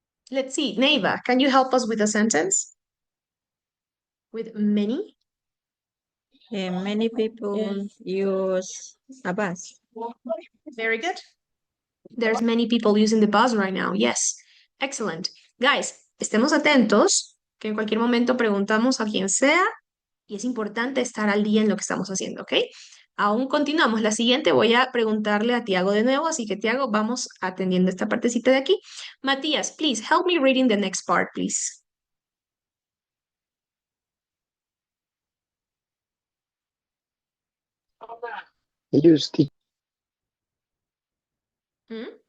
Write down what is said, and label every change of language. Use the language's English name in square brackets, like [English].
[English] Let's see, Neiva, can you help us with a sentence? With many? Many people use a bus. Very good. There's many people using the bus right now. Yes. Excellent. [Spanish] Guys, estemos atentos, que en cualquier momento preguntamos a quien sea y es importante estar al día en lo que estamos haciendo, ¿ok? Aún continuamos. La siguiente voy a preguntarle a Tiago de nuevo, así que Tiago, vamos atendiendo esta partecita de aquí. [English] Matías, please help me reading the next part, please. Use the Hmm?